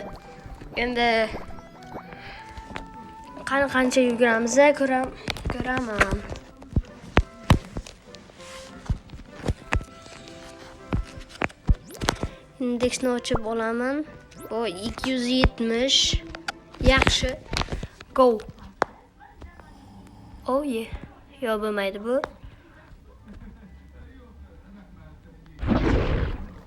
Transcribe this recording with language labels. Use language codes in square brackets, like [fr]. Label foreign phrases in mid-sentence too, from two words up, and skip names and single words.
[uz] Endi qancha yuguramiz, ko'raman. Indeksni ochib olaman. Bu 270. Yaxshi. [en] Go. Oh yeah. [uz] Yo, bo'lmaydi bu.